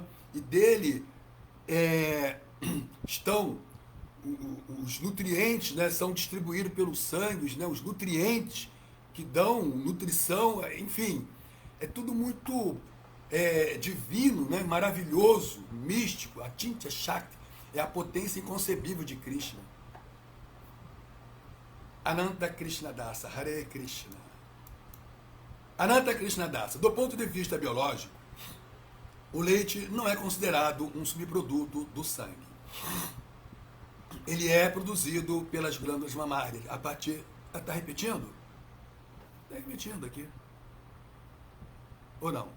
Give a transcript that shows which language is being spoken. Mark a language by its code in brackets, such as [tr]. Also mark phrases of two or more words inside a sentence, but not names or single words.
[pt] E dele estão os nutrientes, né? São distribuídos pelos sangues, né? Os nutrientes que dão nutrição, enfim, é tudo muito divino, né? Maravilhoso, místico. A [sa] Achintya Shakti [pt] é a potência inconcebível de Krishna. Ananta Krishna Dasa, Hare Krishna. Ananta Krishna Dasa, do ponto de vista biológico, o leite não é considerado um subproduto do sangue. Ele é produzido pelas glândulas mamárias. A partir. Está repetindo? Está repetindo aqui. Ou não?